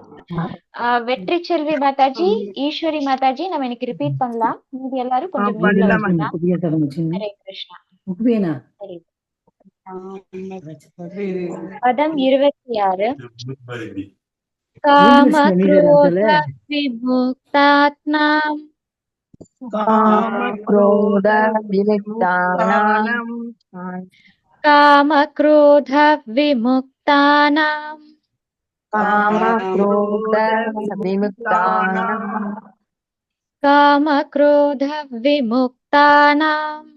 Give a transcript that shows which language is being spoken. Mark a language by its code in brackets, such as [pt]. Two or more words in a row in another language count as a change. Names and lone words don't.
[ta] வெற்றி செல்வி மாதாஜி, ஈஸ்வரி மாதாஜி நம்ம இன்னைக்கு ரிப்பீட் பண்ணலாம். மீதி எல்லாரும் கொஞ்சம் மியூட்ல வச்சுக்கலாம். [sa] हरे कृष्ण. [ta] சரி. பதம் 26. [sa] काम क्रोध विमुक्तात्माम् क्रोध विमुक्तानां काम क्रोध विमुक्तानाम् काम क्रोध विमुक्तानां काम क्रोध विमुक्तानाम्